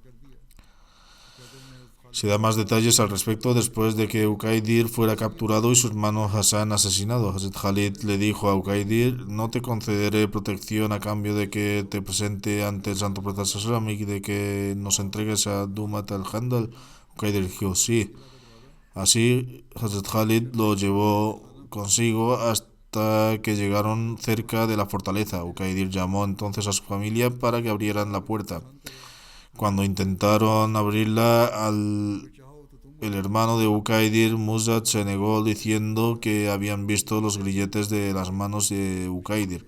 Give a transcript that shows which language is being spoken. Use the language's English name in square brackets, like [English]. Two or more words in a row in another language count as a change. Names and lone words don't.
[Spanish] Se da más detalles al respecto después de que Uqaidir fuera capturado y su hermano Hassan asesinado. Hazrat Khalid le dijo a Uqaidir: no te concederé protección a cambio de que te presente ante el Santo Profeta [Arabic] صلى الله عليه وسلم [Spanish] y de que nos entregues a Dumat al-Handal. Uqaidir dijo: sí. Así Hazrat Khalid lo llevó consigo hasta que llegaron cerca de la fortaleza. Uqaidir llamó entonces a su familia para que abrieran la puerta. Cuando intentaron abrirla, el hermano de Uqaidir, Muzad, se negó diciendo que habían visto los grilletes de las manos de Uqaidir.